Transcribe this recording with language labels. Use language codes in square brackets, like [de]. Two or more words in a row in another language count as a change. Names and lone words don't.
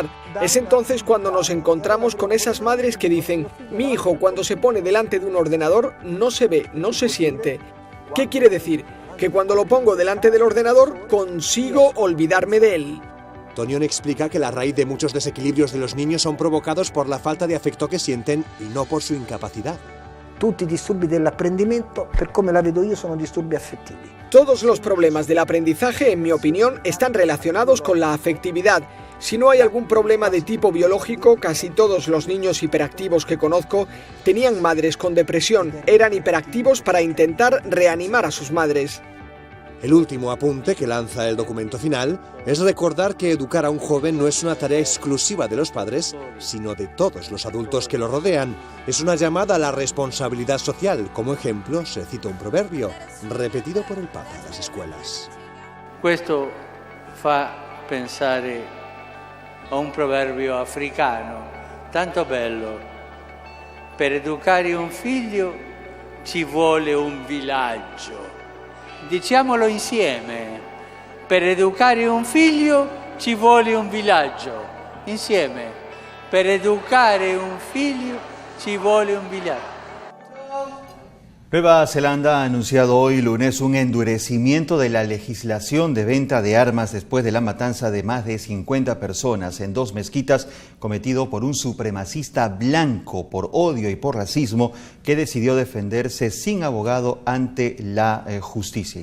[es] Es entonces cuando nos encontramos con esas madres que dicen: mi hijo cuando se pone delante de un ordenador no se ve, no se siente. ¿Qué quiere decir? Que cuando lo pongo delante del ordenador consigo olvidarme de él. Tonión explica que la raíz de muchos desequilibrios de los niños son provocados por la falta de afecto que sienten y no por su incapacidad. [it] Tutti i disturbi dell'apprendimento, per come la vedo io, sono disturbi affettivi. [es] Todos los problemas del aprendizaje, en mi opinión, están relacionados con la afectividad. Si no hay algún problema de tipo biológico, casi todos los niños hiperactivos que conozco tenían madres con depresión, eran hiperactivos para intentar reanimar a sus madres. El último apunte que lanza el documento final es recordar que educar a un joven no es una tarea exclusiva de los padres, sino de todos los adultos que lo rodean. Es una llamada a la responsabilidad social. Como ejemplo, se cita un proverbio, repetido por el Papa en las escuelas. [it] Questo fa pensare a un proverbio africano, tanto bello. Per educare un figlio ci vuole un villaggio. Diciamolo insieme, per educare un figlio ci vuole un villaggio. Insieme, per educare un figlio ci vuole un villaggio. [es] Nueva Zelanda ha anunciado hoy lunes un endurecimiento de la legislación de venta de armas después de la matanza de más de 50 personas en 2 mezquitas cometido por un supremacista blanco por odio y por racismo que decidió defenderse sin abogado ante la justicia.